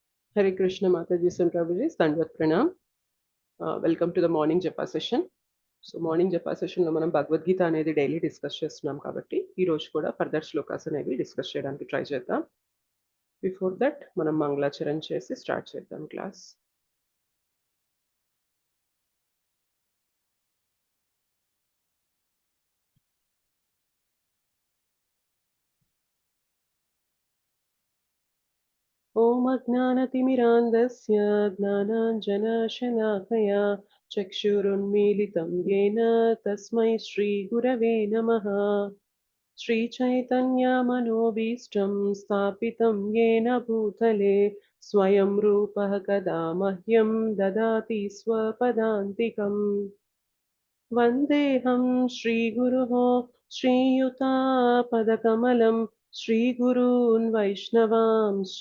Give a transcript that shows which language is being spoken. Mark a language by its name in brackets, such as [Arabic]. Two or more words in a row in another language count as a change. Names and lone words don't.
[English] Hare Krishna Mataji and Prabhuji, Standvat Pranam. Welcome to the morning Japa session. [Telugu] సో [English] morning japa sessionlo [Telugu] మనం భగవద్గీత అనేది [English] daily discuss [Telugu] చేస్తున్నాం కాబట్టి ఈ రోజు కూడా [English] further shlokas [Telugu] అనేవి డిస్కస్ చేయడానికి ట్రై చేద్దాం. [English] before that [Telugu] మనం మంగళాచరణ చేసి స్టార్ట్ చేద్దాం క్లాస్. [Sanskrit] ఓం అజ్ఞానతిమిరాంధస్య జ్ఞానాంజనశలాకయా చక్షురున్మీలితం येन తస్మై శ్రీగురవే నమః. श्रीचैतन्यमनोभीष्टं स्थापितं येन भूतले स्वयं रूपः कदा मह्यं ददाति स्वपदान्तिकम्. वन्देऽहं श्रीगुरुः श्रीयुतापदकमलं श्रीगुरून् वैष्णवांश्च